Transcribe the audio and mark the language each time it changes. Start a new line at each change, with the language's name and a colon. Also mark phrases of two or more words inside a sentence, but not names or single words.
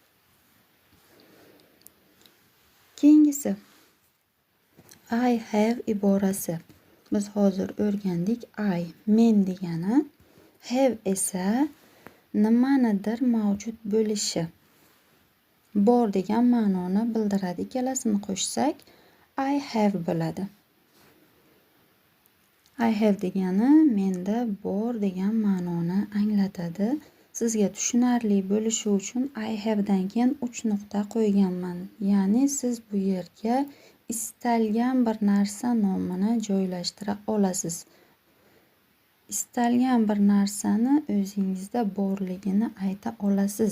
Uzbek: Keyingisi
English: I have
Uzbek: iborasi. Biz hozir o'rgandik. I men degani, have esa nimanidir mavjud bo'lishi, bor degan ma'noni bildiradi. Ikkalasini qo'shsak
English: I have
Uzbek: bo'ladi.
English: I have
Uzbek: degani menda bor degan ma'noni anglatadi. Sizga tushunarli bo'lishi uchun
English: I have
Uzbek: dan keyin 3 nuqta qo'yganman. Ya'ni siz bu yerga istalgan bir narsa nomini joylashtira olasiz. Istalgan bir narsani o'zingizda borligini ayta olasiz.